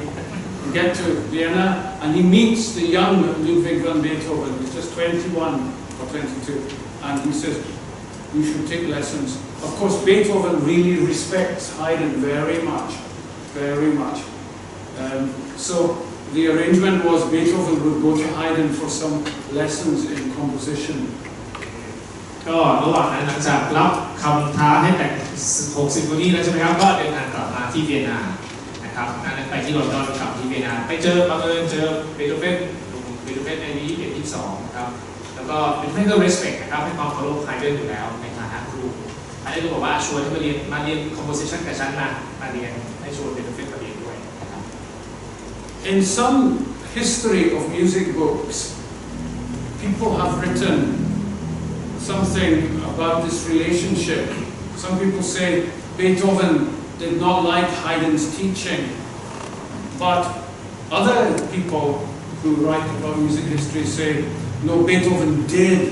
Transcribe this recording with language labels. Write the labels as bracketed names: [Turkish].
[English] You get to Vienna and he meets the young Ludwig van Beethoven, he's just 21 or 22, and he says, you should take lessons. Of course, Beethoven really respects Haydn very much, very much. So the arrangement was Beethoven would go to Haydn for some lessons in composition. [Thai] ก็ระหว่างนั้นหลังจากรับคำท้าให้แต่ง6ซิมโฟนีแล้วใช่ไหมครับก็เดินทางกลับมาที่เวียนนานะครับนั้นไปที่ลอนดอนกลับที่เวียนนาไปเจอบังเอิญเจอเบโธเฟนในนี้เป็น22นะครับแล้วก็เป็นเพื่อนก็ respect นะครับให้ความเคารพไฮเดนอยู่แล้วในฐานะครูไฮเดนก็บอกว่าชวนให้มาเรียน composition กับฉันมาเรียนให้ชวนเบโธเฟนมาเรียนด้วยนะครับ [English] In some history of music books, people have written something about this relationship. Some people say Beethoven did not like Haydn's teaching, but other people who write about music history say, no, Beethoven did.